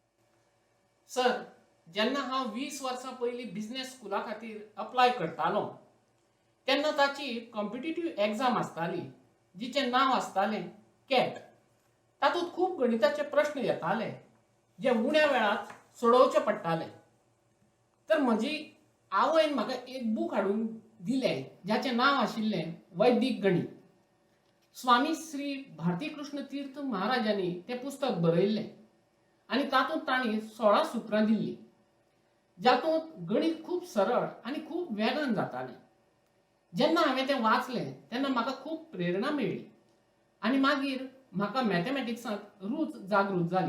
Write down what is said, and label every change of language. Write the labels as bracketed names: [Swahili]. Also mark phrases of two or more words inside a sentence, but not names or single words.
[Konkani] सर, जेन्ना हांव 20 वर्सां पयलीं [English] business school [Konkani] खातीर अप्लाय करतालो तेन्ना ताची [English] competitive exam [Konkani] आसताली जिचें नांव आसतालें कॅट. तातूंत खूब गणिताचे प्रश्न येताले जे उण्या वेळात सोडोवचे पडटाले. तर म्हजी आवयन म्हाका एक बूक हाडून दिलें जाचें नांव आशिल्लें वैदीक गणित. स्वामी श्री भारती कृष्ण तीर्थ महाराजांनी तें पुस्तक बरयल्लें आनी तातूंत तांणी 16 सुत्रां दिल्लीं जातूंत गणित खूब सरळ आनी खूब वेगान जातालें. जेन्ना हांवें तें वाचलें तेन्ना म्हाका खूब प्रेरणा मेळ्ळी आनी मागीर म्हाका मॅथमॅटिक्सांत रूच जागृत जाली.